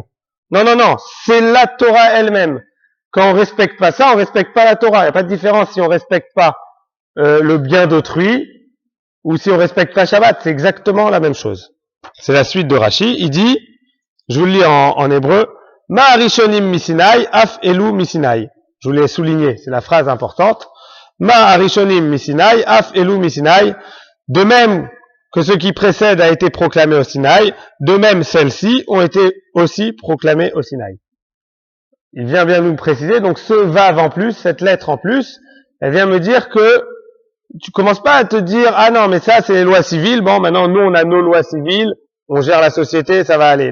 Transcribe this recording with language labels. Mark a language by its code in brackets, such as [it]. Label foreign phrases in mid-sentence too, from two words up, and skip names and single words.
[fr] Non, non, non, c'est la Torah elle-même. Quand on respecte pas ça, on respecte pas la Torah. Il n'y a pas de différence si on respecte pas le bien d'autrui ou si on respecte pas Shabbat. C'est exactement la même chose. C'est la suite de Rashi. Il dit, je vous le lis en hébreu, [he] מה הראשונים מסיני אף אלו מסיני. [fr] Je vous l'ai souligné, c'est la phrase importante. [he] מה הראשונים מסיני אף אלו מסיני. [fr] De même que ce qui précède a été proclamé au Sinaï, de même celles-ci ont été aussi proclamées au Sinaï. Il vient bien nous préciser, donc ce vav en plus, cette lettre en plus, elle vient me dire que tu commences pas à te dire, ah non, mais ça c'est les lois civiles, bon maintenant nous on a nos lois civiles, on gère la société, ça va aller.